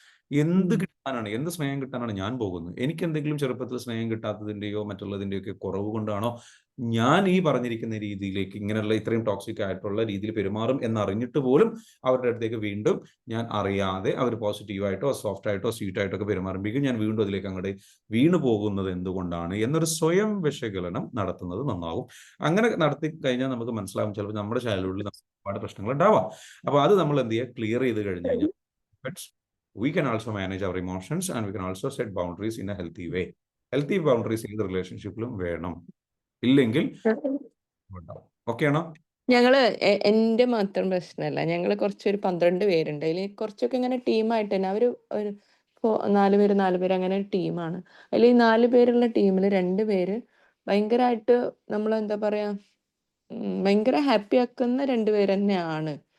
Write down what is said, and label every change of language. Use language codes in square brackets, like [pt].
[ml] എന്ത് കിട്ടാനാണ്, എന്ത് സ്നേഹം കിട്ടാനാണ് ഞാൻ പോകുന്നത്? എനിക്ക് എന്തെങ്കിലും ചെറുപ്പത്തിൽ സ്നേഹം കിട്ടാത്തതിൻ്റെയോ മറ്റുള്ളതിൻ്റെയോ ഒക്കെ കുറവ് കൊണ്ടാണോ ഞാൻ ഈ പറഞ്ഞിരിക്കുന്ന രീതിയിലേക്ക്, ഇങ്ങനെയുള്ള ഇത്രയും ടോക്സിക് ആയിട്ടുള്ള രീതിയിൽ പെരുമാറും എന്നറിഞ്ഞിട്ട് പോലും അവരുടെ അടുത്തേക്ക് വീണ്ടും ഞാൻ അറിയാതെ അവർ പോസിറ്റീവായിട്ടോ സോഫ്റ്റ് ആയിട്ടോ സ്വീറ്റ് ആയിട്ടോ ഒക്കെ പെരുമാറുമ്പോഴേക്കും ഞാൻ വീണ്ടും അതിലേക്ക് അങ്ങോട്ട് വീണു പോകുന്നത് എന്തുകൊണ്ടാണ് എന്നൊരു സ്വയം വിശകലനം നടത്തുന്നത് നന്നാവും. അങ്ങനെ നടത്തി കഴിഞ്ഞാൽ നമുക്ക് മനസ്സിലാവും ചിലപ്പോൾ നമ്മുടെ ചൈൽഡ്ഹുഡിൽ ഒരുപാട് പ്രശ്നങ്ങൾ ഉണ്ടാവാം. അപ്പോൾ അത് നമ്മൾ എന്ത് ചെയ്യുക, ക്ലിയർ ചെയ്ത് കഴിഞ്ഞ് കഴിഞ്ഞാൽ [en] we can also manage our emotions and we can also set boundaries in a healthy way. Healthy boundaries in the relationship [ml] വേണം, ഇല്ലെങ്കിൽ ഉണ്ടാവും. ഓക്കെ ആണോ? ഞങ്ങള് എന്റെ മാത്രം പ്രശ്നമല്ല, ഞങ്ങള് കുറച്ചൊരു 12 പേരുണ്ട്. അതിൽ കുറച്ചൊക്കെ ഇങ്ങനെ ടീമായിട്ട് തന്നെ ഒരു 4 പേര് അങ്ങനെ ടീമാണ്. അതിൽ ഈ 4 പേരുള്ള ടീമിൽ 2 പേര് ഭയങ്കരമായിട്ട് നമ്മളെന്താ പറയാ, ഭയങ്കര ഹാപ്പി ആക്കുന്ന 2 പേര് തന്നെയാണ്.